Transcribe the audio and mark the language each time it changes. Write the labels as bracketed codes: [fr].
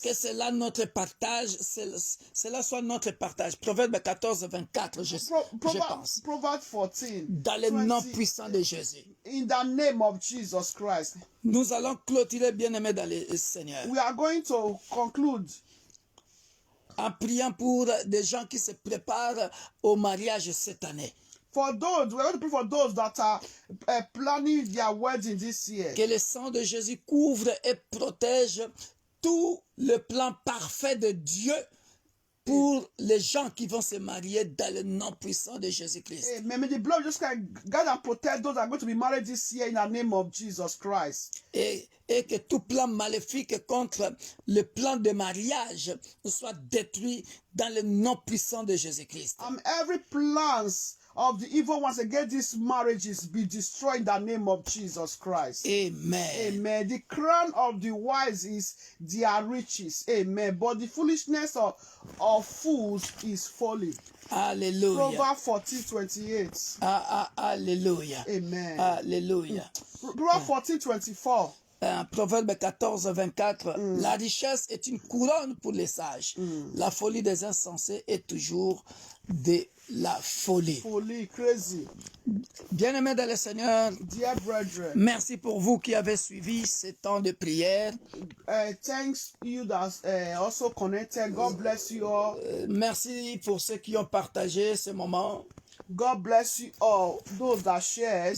[fr] Que cela notre partage, cela soit notre partage. Proverbe 14, 24, je pense. [en] Proverbs 14. [fr] Dans le nom puissant de Jésus. [en] In the name of Jesus Christ. [fr] Nous allons clôturer, bien-aimés dans le Seigneur. [en] We are going to conclude [fr] en priant pour des gens qui se préparent au mariage cette année. [en] For those, we are going to pray for those that are planning their wedding this year. [fr] Que le sang de Jésus couvre et protège tout le plan parfait de Dieu pour les gens qui vont se marier dans le nom puissant de Jésus-Christ. [en] May the blood just guide and protect those that are going to be married this year in the name of Jesus Christ. [fr] Et que tout plan maléfique contre le plan de mariage soit détruit dans le nom puissant de Jésus-Christ. [en] Every plans of the evil ones against these marriages be destroyed in the name of Jesus Christ. Amen. Amen. The crown of the wise is their riches. Amen. But the foolishness of fools is folly. Alléluia. Proverbs 14:28. Alléluia. Amen. Alléluia. Proverbs 14:24. [fr] Proverbe 14, 24. La richesse est une couronne pour les sages. La folie des insensés est toujours de la folie. Folie, crazy. Bien-aimés dans le Seigneur, [en] dear brethren, [fr] merci pour vous qui avez suivi ces temps de prière. [en] Thanks you that also connected. God bless you all. [fr] Merci pour ceux qui ont partagé ce moment. [en] God bless you all. Those that shared.